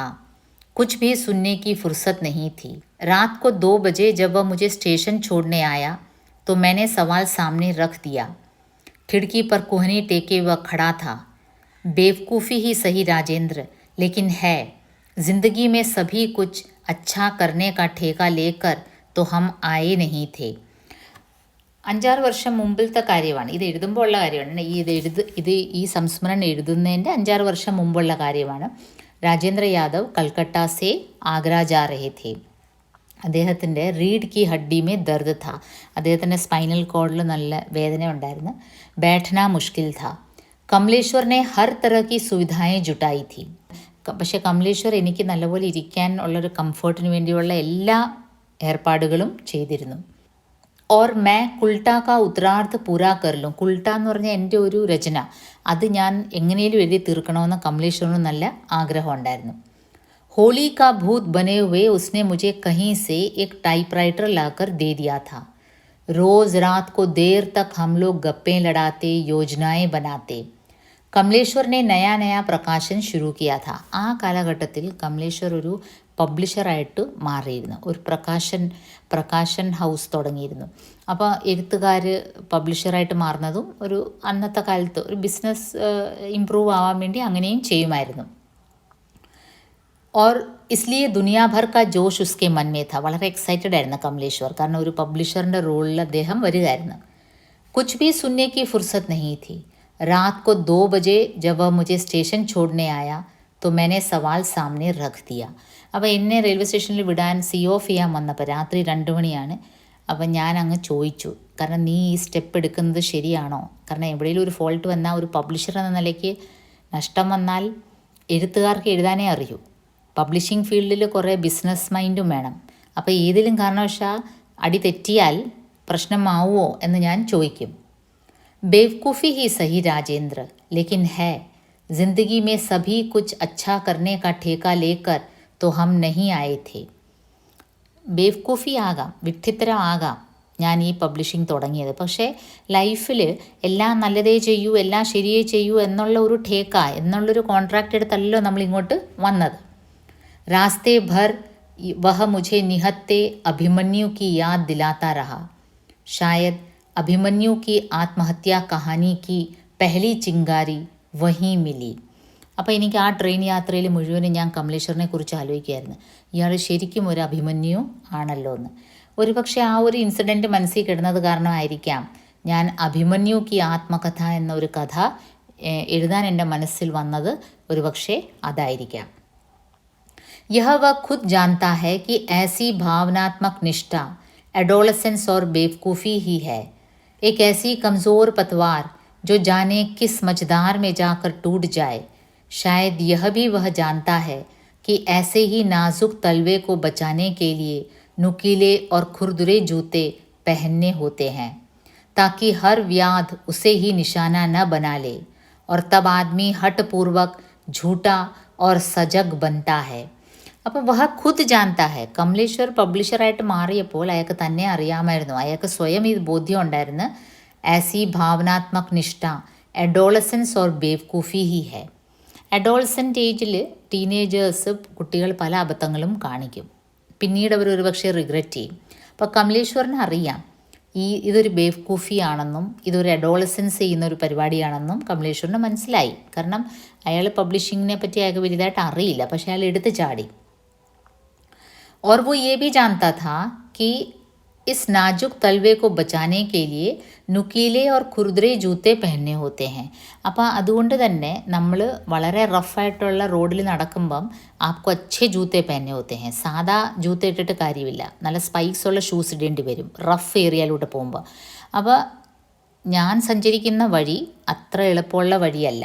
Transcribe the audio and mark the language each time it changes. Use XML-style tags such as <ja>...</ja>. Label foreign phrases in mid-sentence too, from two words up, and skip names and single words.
<hi>कुछ भी सुनने की फुर्सत नहीं थी. रात को 2 बजे जब वह मुझे स्टेशन छोड़ने आया तो मैंने सवाल सामने रख दिया. खिड़की पर कोहनी टेके वह खड़ा था. बेवकूफ़ी ही सही राजेंद्र, लेकिन है. जिंदगी में सभी कुछ अच्छा करने का ठेका लेकर तो हम आए नहीं थे.</hi> <ml>5-6 വർഷം മുമ്പിലത്തെ കാര്യമാണ്. ഇത് എഴുതുമ്പോൾ ഉള്ള കാര്യമാണ്. ഈ സംസ്മരണം എഴുതുന്നതിൻ്റെ 5-6 വർഷം മുമ്പുള്ള കാര്യമാണ്.</ml> <hi>राजेंद्र यादव कलकत्ता से आगरा जा रहे थे. അദ്ദേഹത്തിൻ്റെ रीढ़ की हड्डी में दर्द था.</hi> <ml>അദ്ദേഹത്തിൻ്റെ</ml> <en>spinal cord</en> <ml>നല്ല വേദന ഉണ്ടായിരുന്നു.</ml> <hi>बैठना मुश्किल था. കമലേശ്വർ ने हर तरह की सुविधाएं जुटाई थी.</hi> <ml>പക്ഷേ കമലേശ്വർ എനിക്ക് നല്ലപോലെ ഇരിക്കാൻ ഉള്ളൊരു കംഫർട്ടിന് വേണ്ടിയുള്ള എല്ലാ ഏർപ്പാടുകളും ചെയ്തിരുന്നു.</ml> <hi>और मैं कुल्टा का उत्तरार्ध पूरा कर लूँ.</hi> <ml>കുൾട്ട എന്ന് പറഞ്ഞാൽ എൻ്റെ ഒരു രചന, അത് ഞാൻ എങ്ങനെയും എഴുതി തീർക്കണമെന്ന് കമലേശ്വറിന് നല്ല ആഗ്രഹം ഉണ്ടായിരുന്നു.</ml> <hi>होली का भूत बने हुए उसने मुझे कहीं से एक टाइपराइटर लाकर दे दिया था. रोज़ रात को देर तक हम लोग गप्पें लड़ाते, योजनाएं बनाते. കമലേശ്വർ ने नया नया പ്രകാശൻ शुरू किया था.</hi> <ml>ആ കാലഘട്ടത്തിൽ കമലേശ്വർ ഒരു പബ്ലിഷറായിട്ട് മാറിയിരുന്നു. ഒരു പ്രകാശൻ ഹൗസ് തുടങ്ങിയിരുന്നു. അപ്പോൾ എഴുത്തുകാർ പബ്ലിഷറായിട്ട് മാറുന്നതും ഒരു അന്നത്തെ കാലത്ത് ഒരു</ml> <en>business improve</en> <ml>ആവാൻ വേണ്ടി അങ്ങനെയും ചെയ്യുമായിരുന്നു.</ml> <hi>और इसलिए दुनिया भर का जोश उसके मन में था.</hi> <ml>വളരെ എക്സൈറ്റഡ് ആയിരുന്നു കമലേശ്വർ, കാരണം ഒരു പബ്ലിഷറിൻ്റെ റോളിൽ അദ്ദേഹം വരികയായിരുന്നു.</ml> <hi>कुछ भी सुनने की फुर्सत नहीं थी. रात को 2 बजे जब वह मुझे स्टेशन छोड़ने आया तो मैंने सवाल सामने रख दिया.</hi> <ml>അപ്പോൾ എന്നെ റെയിൽവേ സ്റ്റേഷനിൽ വിടാൻ ഓഫ് ചെയ്യാൻ വന്നപ്പോൾ രാത്രി 2 മണിയാണ്. അപ്പം ഞാൻ അങ്ങ് ചോദിച്ചു, കാരണം നീ ഈ സ്റ്റെപ്പ് എടുക്കുന്നത് ശരിയാണോ? കാരണം എവിടെയെങ്കിലും ഒരു ഫോൾട്ട് വന്നാൽ ഒരു പബ്ലിഷർ എന്ന നിലയ്ക്ക് നഷ്ടം വന്നാൽ എഴുത്തുകാർക്ക് എഴുതാനേ അറിയൂ.</ml> <en>publishing field</en> <ml>കുറേ</ml> <en>business mind</en> <ml>വേണം. അപ്പോൾ ഏതിലും കാരണവശാൽ അടി തെറ്റിയാൽ പ്രശ്നമാവുമോ എന്ന് ഞാൻ ചോദിക്കും.</ml> <hi>बेवकूफ़ी ही सही राजेंद्र, लेकिन है. ज़िंदगी में सभी कुछ अच्छा करने का ठेका लेकर तो हम नहीं आए थे.</hi> <ml>ബേവ്കൂഫി ആകാം, വിഡ്ഢിത്തരം ആകാം ഞാൻ ഈ പബ്ലിഷിംഗ് തുടങ്ങിയത്. പക്ഷേ ലൈഫിൽ എല്ലാം നല്ലതേ ചെയ്യൂ, എല്ലാം ശരിയേ ചെയ്യൂ എന്നുള്ള ഒരു ठेका എന്നുള്ളൊരു കോൺട്രാക്റ്റ് എടുത്തല്ലോ നമ്മളിങ്ങോട്ട് വന്നത്.</ml> <hi>रास्ते भर वह मुझे निहत्ते अभिमन्यु की याद दिलाता रहा. शायद अभिमन्यु की आत्महत्या कहानी की पहली चिंगारी वहीं मिली.</hi> <ml>അപ്പോൾ എനിക്ക് ആ ട്രെയിൻ യാത്രയിൽ മുഴുവനും ഞാൻ കമലേശ്വറിനെ കുറിച്ച് ആലോചിക്കുകയായിരുന്നു. ഇയാൾ ശരിക്കും ഒരു അഭിമന്യു ആണല്ലോ എന്ന്. ഒരുപക്ഷെ ആ ഒരു ഇൻസിഡൻറ്റ് മനസ്സിൽ കിടന്നത് കാരണമായിരിക്കാം ഞാൻ അഭിമന്യു കി ആത്മകഥ എന്ന ഒരു കഥ എഴുതാൻ എൻ്റെ മനസ്സിൽ വന്നത്. ഒരുപക്ഷെ അതായിരിക്കാം.</ml> <hi>यह वह खुद जानता है कि ऐसी भावनात्मक निष्ठा एडोलसेंस और बेवकूफ़ी ही है, एक ऐसी कमज़ोर पतवार जो जाने किस मझधार में जाकर टूट जाए. शायद यह भी वह जानता है कि ऐसे ही नाजुक तलवे को बचाने के लिए नुकीले और खुरदुरे जूते पहनने होते हैं, ताकि हर व्याध उसे ही निशाना न बना ले, और तब आदमी हठपूर्वक झूठा और सजग बनता है. അപ്പോൾ वह खुद जानता है.</hi> <ml>കമലേശ്വർ പബ്ലിഷറായിട്ട് മാറിയപ്പോൾ അയാൾക്ക് തന്നെ അറിയാമായിരുന്നു, അയാൾക്ക് സ്വയം ഈ ബോധ്യം ഉണ്ടായിരുന്നു.</ml> <hi>ऐसी भावनात्मक निष्ठा एडोलसेंस और बेवकूफ़ी ही है.</hi> <en>adolescent age teenagers</en> <ml>കുട്ടികൾ പല അബദ്ധങ്ങളും കാണിക്കും, പിന്നീട് അവർ ഒരുപക്ഷെ റിഗ്രറ്റ് ചെയ്യും. അപ്പോൾ കമലേശ്വറിന് അറിയാം ഇതൊരു ബേവ്കൂഫി ആണെന്നും ഇതൊരു അഡോളസൻസ് ചെയ്യുന്ന ഒരു പരിപാടിയാണെന്നും കമലേശ്വറിന് മനസ്സിലായി. കാരണം അയാൾ പബ്ലിഷിങ്ങിനെ പറ്റി അയാൾക്ക് വലുതായിട്ട് അറിയില്ല, പക്ഷേ അയാൾ എടുത്ത് ചാടി.</ml> <hi>और वो ये भी जानता था कि इस नाजुक तलवे को बचाने के लिए നുക്കീലെ और खुरदरे जूते पहनने होते हैं.</hi> <ml>അപ്പോൾ അതുകൊണ്ട് തന്നെ നമ്മൾ വളരെ റഫായിട്ടുള്ള റോഡിൽ നടക്കുമ്പം</ml> <hi>आपको अच्छे जूते पहनने होते हैं.</hi> <ml>സാധാ ജൂത്ത ഇട്ടിട്ട് കാര്യമില്ല, നല്ല സ്പൈക്സ് ഉള്ള ഷൂസ് ഇടേണ്ടി വരും</ml> <en>rough area</en> <ml>പോകുമ്പോൾ. അപ്പോൾ ഞാൻ സഞ്ചരിക്കുന്ന വഴി അത്ര എളുപ്പമുള്ള വഴിയല്ല.</ml>